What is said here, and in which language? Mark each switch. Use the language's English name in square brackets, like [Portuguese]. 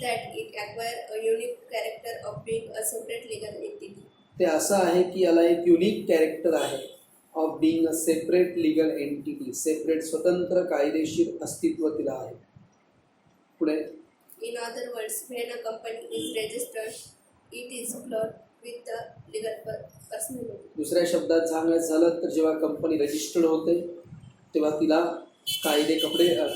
[English] that it acquire a unique character of being a separate legal entity. [Marathi] ते असं आहे की याला एक युनिक कॅरेक्टर आहे [English] Of being a separate legal entity. [Marathi] Separate, स्वतंत्र कायदेशीर अस्तित्व तिला आहे. पुढे. [English] In other words, when a company is registered, it is clothed with the legal personality. [Marathi] दुसऱ्या शब्दात सांगायचं झालं तर जेव्हा कंपनी रजिस्टर्ड होते तेव्हा तिला कायदेशीर कपडे मिळतात.